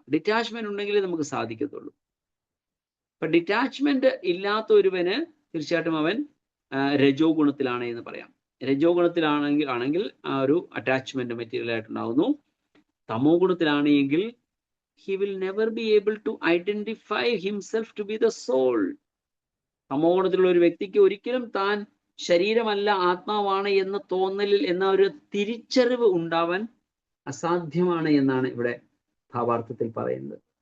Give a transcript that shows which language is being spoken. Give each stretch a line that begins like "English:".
Malayalam: Detachment ഉണ്ടെങ്കിലേ നമുക്ക് സാധിക്കത്തുള്ളൂ. അപ്പൊ ഡിറ്റാച്ച്മെന്റ് ഇല്ലാത്ത ഒരുവന് തീർച്ചയായിട്ടും അവൻ രജോ ഗുണത്തിലാണ് എന്ന് പറയാം. രജോ ഗുണത്തിലാണെങ്കിൽ ആ ഒരു അറ്റാച്ച്മെന്റ് മെറ്റീരിയൽ ആയിട്ടുണ്ടാവുന്നു. തമോ ഗുണത്തിലാണെങ്കിൽ
English: he will never be able to identify himself to be the soul.
Malayalam: തമോ ഗുണത്തിലുള്ള ഒരു വ്യക്തിക്ക് ഒരിക്കലും താൻ ശരീരമല്ല ആത്മാവാണ് എന്ന തോന്നലിൽ എന്ന ഒരു തിരിച്ചറിവ് ഉണ്ടാവാൻ അസാധ്യമാണ് എന്നാണ് ഇവിടെ ഭാവാർത്ഥത്തിൽ പറയുന്നത്.